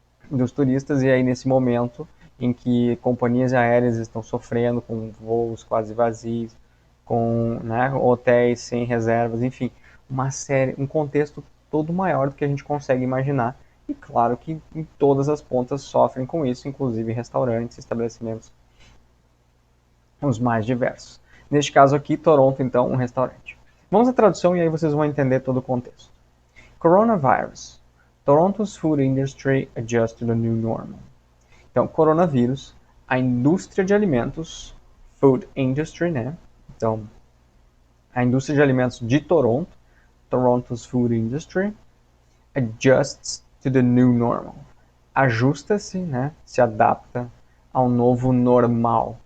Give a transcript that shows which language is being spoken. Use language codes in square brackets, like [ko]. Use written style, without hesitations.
[pt] dos turistas, e aí nesse momento em que companhias aéreas estão sofrendo com voos quase vazios, com, né, hotéis sem reservas, enfim, um contexto todo maior do que a gente consegue imaginar. E claro que em todas as pontas sofrem com isso, inclusive restaurantes, estabelecimentos, os mais diversos. Neste caso aqui, Toronto, então, um restaurante. Vamos à tradução e aí vocês vão entender todo o contexto. Coronavirus. [en] Toronto's food industry adjusts to the new normal. [pt] Então, coronavírus, a indústria de alimentos, food industry, né? Então, a indústria de alimentos de Toronto, [en] Toronto's food industry, adjusts to the new normal. [pt] Ajusta-se, né? Se adapta ao novo normal.